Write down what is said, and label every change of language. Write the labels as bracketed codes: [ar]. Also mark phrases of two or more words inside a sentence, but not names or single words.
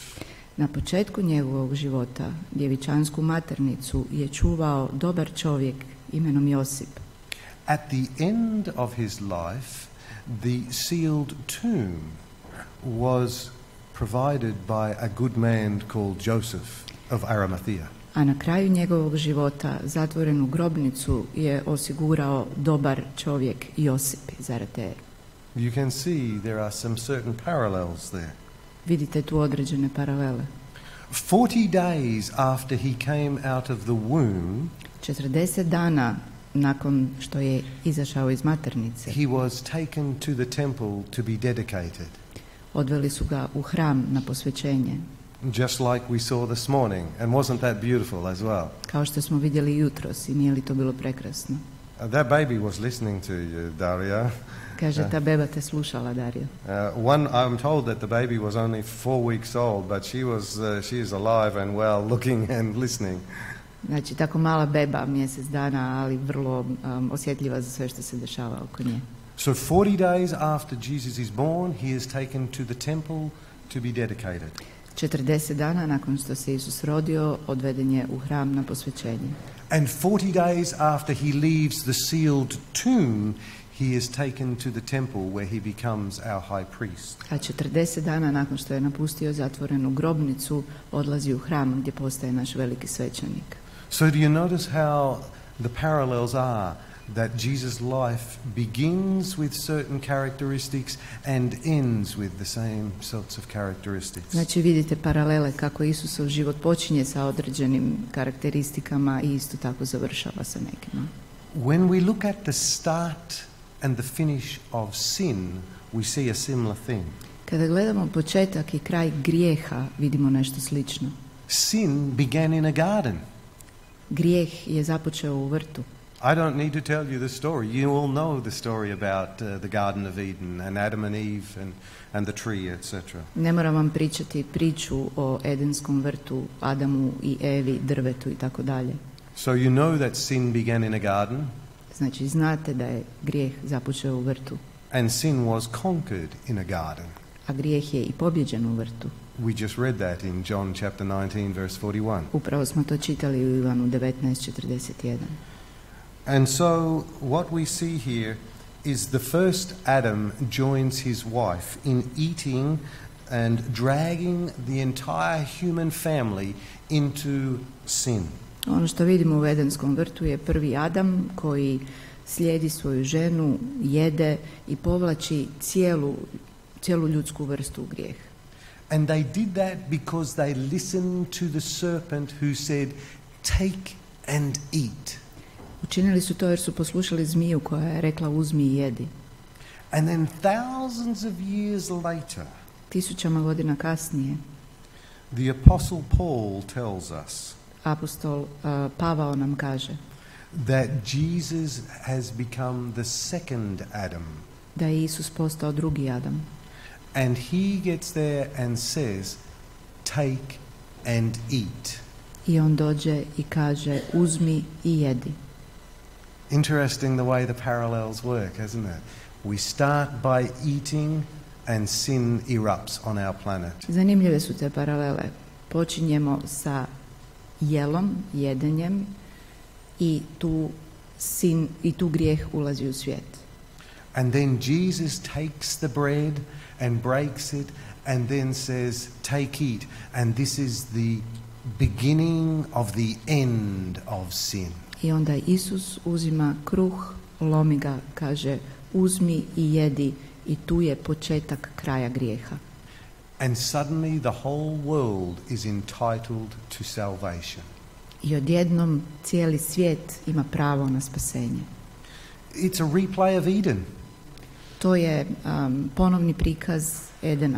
[hr] Na početku njegovog života djevičansku maternicu je čuvao dobar čovjek imenom Josip. [en] At the end of his life, the sealed tomb was provided by a good man called Joseph of Arimathea. [hr] A na kraju njegovog života zatvorenu grobnicu je osigurao dobar čovjek Josip iz Arimateje. [en] You can see there are some certain parallels there. [hr] Vidite tu određene paralele. [en] 40 days after he came out of the womb, [hr] 40 dana nakon što je izašao iz maternice, [en] he was taken to the temple to be dedicated. [hr] Odveli su ga u hram na posvećenje. [en] Just like we saw this morning, and wasn't that beautiful as well? [hr] Kao što smo vidjeli jutros, i nije li to bilo prekrasno? [en] That baby was listening to you, Daria. [hr] Kaže, ta beba te slušala, Dario. [en] I'm told that the baby was only 4 weeks old, but she is alive and well, looking and listening. [hr] Znači, tako mala beba, mjesec dana, ali vrlo osjetljiva za sve što se dešava oko nje. [en] So 40 days after Jesus is born, he is taken to the temple to be dedicated. [hr] 40 dana nakon što se Isus rodio, odveden je u hram na posvećenje. [en] And 40 days after he leaves the sealed tomb, he is taken to the temple where he becomes our high priest. [hr] A 40 dana nakon što je napustio zatvorenu grobnicu, odlazi u hram gdje postaje naš veliki svećenik. [en] So do you notice how the parallels are that Jesus' life begins with certain characteristics and ends with the same sorts of characteristics? [hr] Znači vidite paralele kako Isusov život počinje sa određenim karakteristikama i isto tako završava sa nekima. [en] When we look at the start and the finish of sin, we see a similar thing. [hr] Kada gledamo početak i kraj grijeha, vidimo nešto slično. [en] Sin began in a garden. [hr] Grijeh je započeo u vrtu. [en] I don't need to tell you the story. You all know the story about the Garden of Eden and Adam and Eve and the tree, etc. [hr] Ne moram vam pričati priču o Edenskom vrtu, Adamu i Evi, drvetu i tako dalje. [en] So you know that sin began in a garden. [hr] Znači znate da je grijeh započeo u vrtu. [en] And sin was conquered in a garden. [hr] A grijeh je i pobjeđen u vrtu. [en] We just read that in John chapter 19 verse 41. [hr] Upravo smo to čitali u Ivanu 19:41. [en] And so what we see here is the first Adam joins his wife in eating and dragging the entire human family into sin. [hr] Ono što vidimo u Edenskom vrtu je prvi Adam koji slijedi svoju ženu, jede i povlači cijelu ljudsku vrstu u grijeh. [en] And they did that because they listened to the serpent who said, "Take and eat." [hr] Učinili su to jer su poslušali zmiju koja je rekla uzmi i jedi. [en] And then thousands of years later, [hr] Tisućama godina kasnije, [en] the apostle Paul tells us [hr] apostol Pavao nam kaže [en] that Jesus has become the second Adam. [hr] Da je Isus postao drugi Adam. [en] And he gets there and says, take and eat. [hr] I on dođe i kaže, uzmi i jedi. [en] Interesting the way the parallels work, isn't it? We start by eating and sin erupts on our planet. [hr] Zanimljive su te paralele. Počinjemo sa jelom, jedenjem i tu grijeh ulazi u svijet. [en] And then Jesus takes the bread and breaks it and then says, take, eat. And this is the beginning of the end of sin. [hr] I onda Isus uzima kruh, lomi ga, kaže, uzmi i jedi, i tu je početak kraja grijeha. [en] And suddenly the whole world is entitled to salvation. [hr] I odjednom cijeli svijet ima pravo na spasenje. [en] It's a replay of Eden. [hr] To je ponovni prikaz Edena.